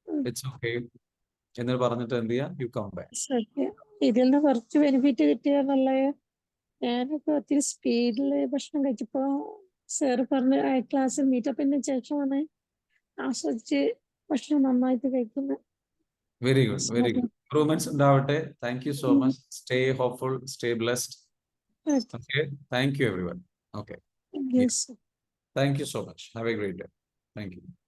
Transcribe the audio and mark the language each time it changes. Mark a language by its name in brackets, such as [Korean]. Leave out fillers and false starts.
[English] It's okay [Malayalam] എന്ന് പറഞ്ഞിട്ട് എന്ത് ചെയ്യാം, [English] you come back. [Malayalam] ഇതിൽ നിന്ന് കുറച്ച് ബെനിഫിറ്റ് കിട്ടിയെന്നുള്ള. ഞാനൊക്കെ ഒത്തിരി സ്പീഡില് ഭക്ഷണം കഴിച്ചപ്പോ സാറ് പറഞ്ഞ ക്ലാസ്സിൽ മീറ്റപ്പിന് ശേഷമാണ് ആസ്വദിച്ച് ഭക്ഷണം നന്നായിട്ട് കഴിക്കുന്നത്. [English] Very good. [Malayalam] Improvements ഉണ്ടാവട്ടെ. [English] Thank you so much. Stay hopeful, stay blessed. Okay. Thank you, everyone. Okay. Yes. Thank you so much. Have a great day. Thank you.